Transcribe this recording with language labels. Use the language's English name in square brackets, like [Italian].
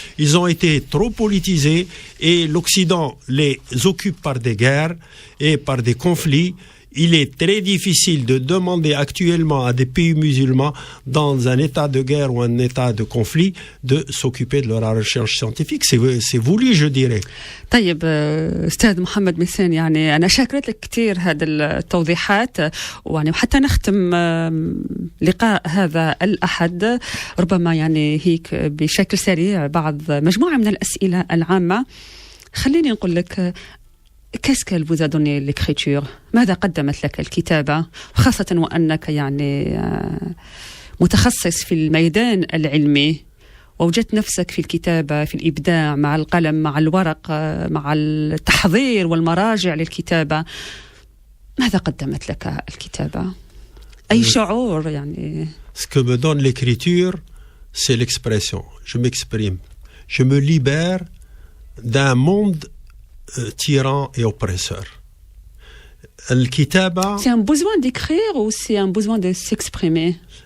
[French] Ils ont été trop politisés et l'Occident les occupe par des guerres et par des conflits. Il est très difficile de demander actuellement à des pays musulmans, dans un état de guerre ou un état de conflit, de s'occuper de leur recherche scientifique. C'est voulu, je dirais. [Arabic] طيب أستاذ محمد ميسان، يعني أنا شاكرت لك كثير هذه التوضيحات، ويعني وحتى نختم لقاء هذا الأحد ربما يعني هيك بشكل سريع بعض مجموعة من الأسئلة العامة. خليني نقول لك [French] qu'est-ce qu'elle vous a donné l'écriture؟ [Arabic] ماذا قدمت لك الكتابة؟ خاصة وأنك يعني متخصص في الميدان العلمي ووجدت نفسك في الكتابة، في الإبداع مع القلم، مع الورق، مع التحضير والمراجع للكتابة. ماذا قدمت لك الكتابة؟ أي شعور يعني؟ [French] Ce que me donne l'écriture, c'est l'expression. Je m'exprime. Je me libère d'un monde tyran et oppresseur. [Arabic] الكتابة... [French] C'est un besoin d'écrire ou c'est un besoin de s'exprimer?